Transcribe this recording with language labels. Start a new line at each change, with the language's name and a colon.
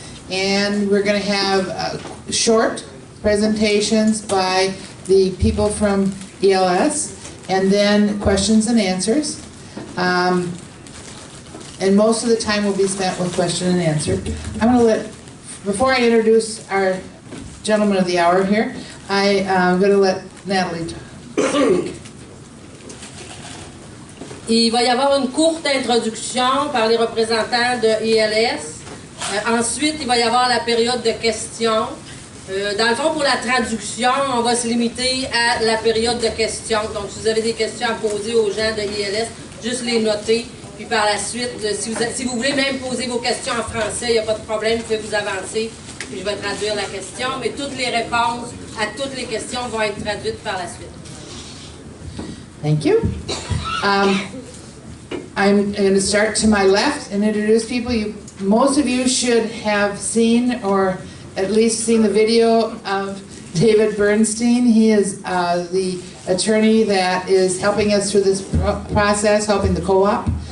English: And we're going to have short presentations by the people from ELS, and then questions and answers. And most of the time will be spent with question and answer. I'm going to let, before I introduce our gentleman of the hour here, I'm going to let Natalie speak.
French: Il va y avoir une courte introduction par les représentants de ELS. Ensuite, il va y avoir la période de questions. Dans le fond, pour la traduction, on va se limiter à la période de questions. Donc, si vous avez des questions à poser aux gens de ILS, juste les noter. Puis par la suite, si vous voulez même poser vos questions en français, il n'y a pas de problème, vous pouvez vous avancer. Puis je vais traduire la question. Mais toutes les réponses à toutes les questions vont être traduites par la suite.
English: Thank you. I'm going to start to my left and introduce people. Most of you should have seen or at least seen the video of David Bernstein. He is the attorney that is helping us through this process, helping the co-op.